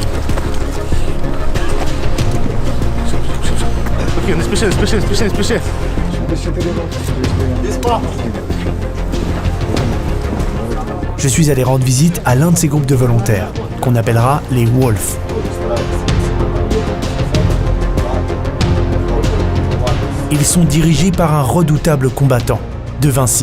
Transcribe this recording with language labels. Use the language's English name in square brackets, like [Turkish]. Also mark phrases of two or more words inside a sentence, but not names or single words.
[Russian] Ok, не спеши, не спеши, не спеши, не спеши. [French] Je suis allé rendre visite à l'un de ces groupes de volontaires, qu'on appellera les Wolves. Ils sont dirigés par un redoutable combattant, De Vinci.